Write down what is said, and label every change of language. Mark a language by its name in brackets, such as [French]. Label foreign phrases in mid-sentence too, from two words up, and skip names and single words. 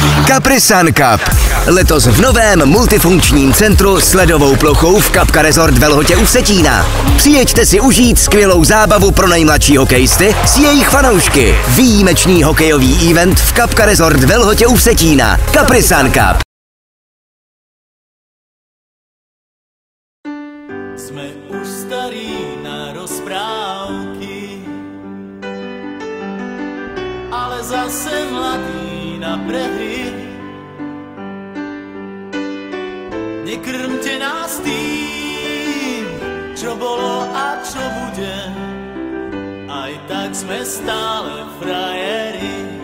[Czech] Capri-Sun Cup. Letos v novém multifunkčním centru s ledovou plochou v Kapka Resort ve Lhotě u Vsetína. Přijeďte si užít skvělou zábavu pro nejmladší hokejisty s jejich fanoušky. Výjimečný hokejový event v Kapka Resort ve Lhotě u Vsetína. Capri-Sun Cup. [Slovak] Sme už starí na rozprávky, ale zase mladí na prehry. Nekrmte nás tým, čo bolo a čo bude, aj tak sme stále frajeri.